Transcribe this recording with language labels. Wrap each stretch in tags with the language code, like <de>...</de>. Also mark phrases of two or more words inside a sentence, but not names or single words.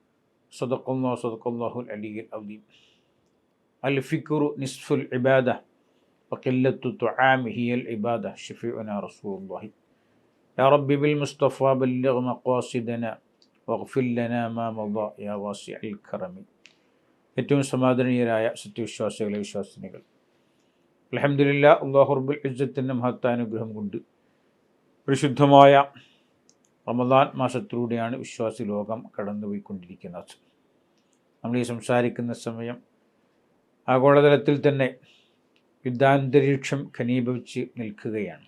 <ar>صدق الله العلي العظيم. الفكر نصف العبادة وقلة الطعام هي العبادة. شفيعنا رسول الله. يا رب بالمصطفى بلغ مقاصدنا واغفر لنا ما مضى يا واسع الكرم.</ar> <ml>ഏറ്റവും സമാദരണീയരായ സത്യവിശ്വാസികളെ വിശ്വാസിനികൾ, അൽഹംദുലില്ലാഹ്, അല്ലാഹു റബ്ബുൽ ഇസ്സത്തിൻ്റെ മഹത്താനുഗ്രഹം കൊണ്ട് പരിശുദ്ധമായ റമദാൻ മാസത്തിലൂടെയാണ് വിശ്വാസി ലോകം കടന്നുപോയിക്കൊണ്ടിരിക്കുന്നത്. നമ്മൾ ഈ സംസാരിക്കുന്ന സമയം ആഗോളതലത്തിൽ തന്നെ യുദ്ധാന്തരീക്ഷം ഘനീഭവിച്ച് നിൽക്കുകയാണ്.</ml>